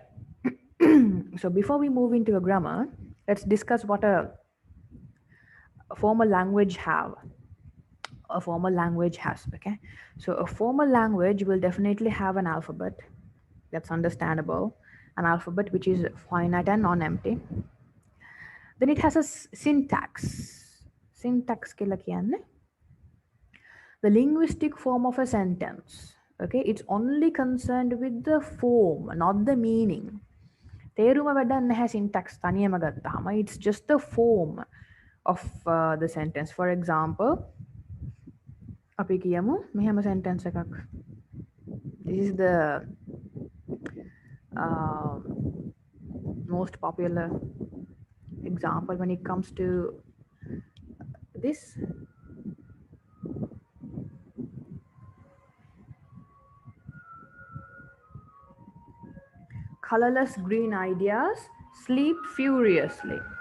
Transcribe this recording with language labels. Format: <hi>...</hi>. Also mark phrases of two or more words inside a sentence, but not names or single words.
<en>So before we move into a grammar, let's discuss what a formal language have. A formal language has, okay? So a formal language will definitely have an alphabet. That's understandable. An alphabet which is finite and non-empty. Then it has a syntax. Syntax</en> <si>කියලා කියන්නේ</si> <en>the linguistic form of a sentence. Okay, it's only concerned with the form, not the meaning.</en> <si>තේරුම වැඩක් නැහැ syntax තනියම ගත්තාම.</si> <en>It's just the form of the sentence. For example,</en> <si>අපි කියමු මෙහෙම sentence එකක්.</si> <en>This is the most popular example when it comes to this. Colorless green ideas sleep furiously.</en>